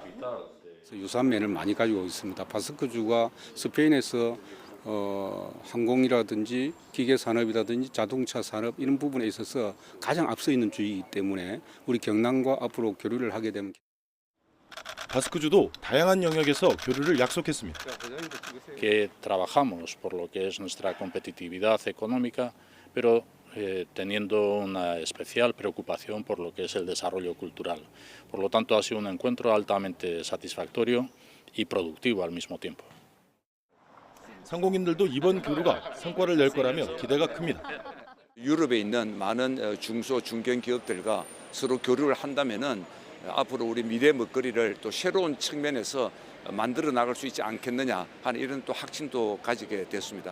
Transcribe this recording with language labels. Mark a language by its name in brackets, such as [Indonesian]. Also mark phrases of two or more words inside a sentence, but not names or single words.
[Korean] 유사한 면을 많이 가지고 있습니다. 바스크주가 스페인에서 항공이라든지 기계 산업이라든지 자동차 산업 이런 부분에 있어서 가장 앞서 있는 주이기 때문에 우리 경남과 앞으로 교류를 하게 되면 바스크주도 다양한 영역에서 교류를 약속했습니다. [Spanish] Que trabajamos por lo que es nuestra competitividad económica, pero teniendo una especial preocupación por lo que es el desarrollo cultural. Por lo tanto, ha sido un encuentro altamente satisfactorio y productivo al mismo tiempo. [Korean] 상공인들도 이번 교류가 성과를 낼 거라며 기대가 큽니다. 유럽에 있는 많은 중소 중견 기업들과 서로 교류를 한다면은 앞으로 우리 미래 먹거리를 또 새로운 측면에서 만들어 나갈 수 있지 않겠느냐 하는 이런 또 확신도 가지게 됐습니다.